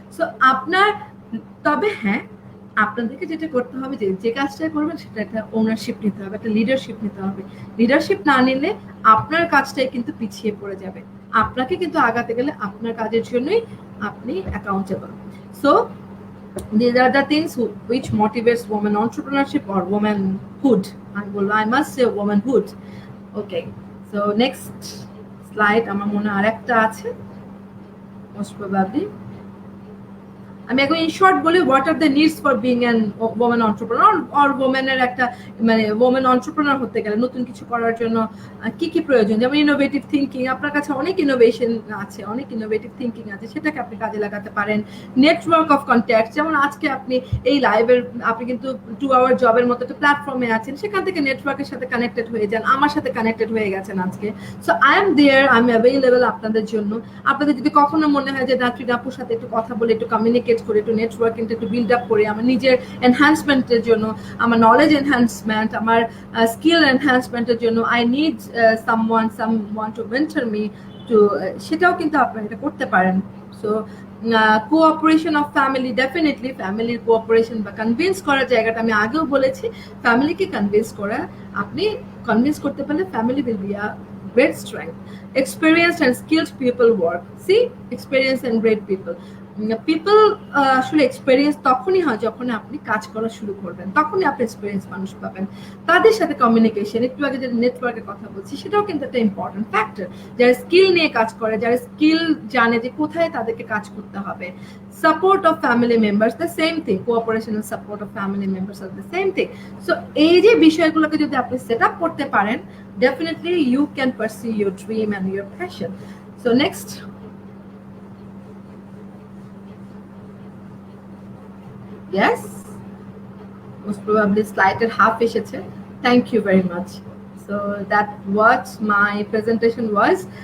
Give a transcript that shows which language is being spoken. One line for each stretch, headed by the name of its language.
Bangla: So তবে হ্যাঁ, আপনাদেরকে যেটা করতে হবে, যে কাজটা করবেন সেটা একটা ওনারশিপ নিতে হবে, একটা লিডারশিপ নিতে হবে। লিডারশিপ না নিলে আপনার কাজটাই কিন্তু পিছিয়ে পড়ে যাবে। আপনাকে কিন্তু আগাতে গেলে আপনার কাজের জন্যই আপনি accountable.
English: So these are the things which motivates women entrepreneurship or womanhood. I must say womanhood. Okay, so next slide
Bangla: আমার মনে আরেকটা আছে
English: most probably.
Bangla: আমি একদম ইন শর্ট বলি,
English: what are the needs for being an woman entrepreneur
Bangla: or ওমেনের একটা মানে women entrepreneur হতে গেলে নতুন কিছু করার জন্য কি কি প্রয়োজন, যেমন ইনোভেটিভ থিঙ্কিং, আপনার কাছে অনেক ইনোভেশন আছে, অনেক ইনোভেটিভ থিঙ্কিং আছে, সেটাকে আপনি কাজে লাগাতে পারেন। নেটওয়ার্ক অফ কন্ট্যাক্ট, যেমন আজকে আপনি এই লাইভের আপনি কিন্তু 2 আওয়ার জবের মতো একটা প্ল্যাটফর্মে আছেন, সেখান থেকে নেটওয়ার্কের সাথে কানেক্টেড হয়ে যান, আমার সাথে কানেক্টেড হয়ে গেছেন আজকে।
English: so I am there, I am available
Bangla: আপনাদের জন্য। আপনাদের যদি কখনো মনে হয় যে নাটরিন আপুর সাথে একটু কথা বলে, একটু কমিউনিকেট করে, একটু নেটওয়ার্কিংটা একটু বিল্ড আপ করে আমার নিজের এনহ্যান্সমেন্টের জন্য, আমার নলেজ এনহ্যান্সমেন্ট, আমার স্কিল এনহ্যান্সমেন্টের জন্য
English: I need someone to mentor me too,
Bangla: সেটাও কিন্তু আপনারা এটা করতে পারেন। So cooperation of family, definitely ফ্যামিলির কোঅপারেশন বা কনভিন্স করার জায়গাটা আমি আগেও বলেছি, ফ্যামিলিকে কনভিন্স করা, আপনি কনভিন্স করতে পারলে family
English: Will be a great strength. Experienced and skilled people work. See, experienced and great people.
Bangla: People আসলে এক্সপেরিয়েন্স তখনই হয় যখন আপনি কাজ করা শুরু করবেন, তখনই আপনি এক্সপেরিয়েন্স মানুষ পাবেন। তাদের সাথে কমিউনিকেশন, একটু আগে যে নেটওয়ার্কের কথা বলছি, সেটাও কিন্তু একটা ইম্পর্টেন্ট ফ্যাক্টর। যারা স্কিল নিয়ে কাজ করে, যারা স্কিল জানে যে কোথায় তাদেরকে কাজ করতে হবে।
English: Support of family members, the same thing. Cooperation and support of family members are the same thing.
Bangla: So এই যে বিষয়গুলোকে যদি আপনি সেট আপ করতে পারেন,
English: definitely you can pursue your dream and your passion. So next, yes, most probably slide at half এসেছে, thank you very much. So that what my presentation was.